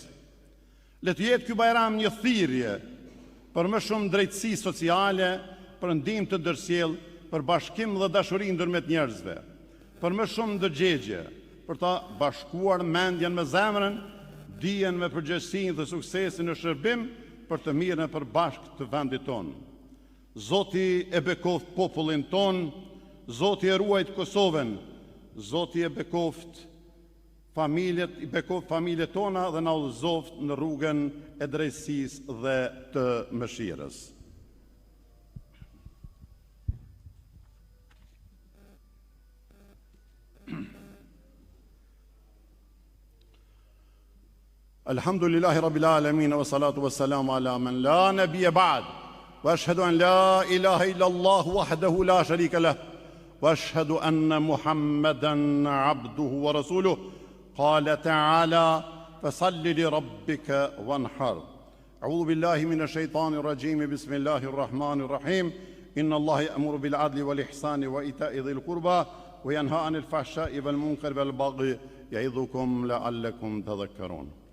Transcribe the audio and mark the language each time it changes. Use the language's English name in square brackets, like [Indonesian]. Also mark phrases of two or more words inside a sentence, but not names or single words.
[Albanian] Le të jetë ky Bajram një thirrje për më shumë drejtësi sociale, për ndihmë të ndërsjellë, për bashkim dhe dashuri ndërmjet njerëzve, për më shumë ndërgjegje, për ta bashkuar mendjen me zemrën, dijen me përgjegjësinë dhe suksesin në shërbim për të mirën e përbashkët të vendit tonë. Zoti e bekoft popullin tonë, Zoti e ruajt Kosovën, Zoti e bekoft familjet tona dhe na udhëzoft në rrugën e drejtësisë dhe të mëshirës. [Arabic] الحمد لله رب العالمين والصلاة والسلام على من لا نبي بعد وأشهد أن لا إله إلا الله وحده لا شريك له وأشهد أن محمدا عبده ورسوله. قال تعالى فصل لربك وانحر. أعوذ بالله من الشيطان الرجيم بسم الله الرحمن الرحيم. إن الله يأمر بالعدل والإحسان وإيتاء ذي القربى وينهى عن الفحشاء والمنكر والبغي يعظكم لعلكم تذكرون.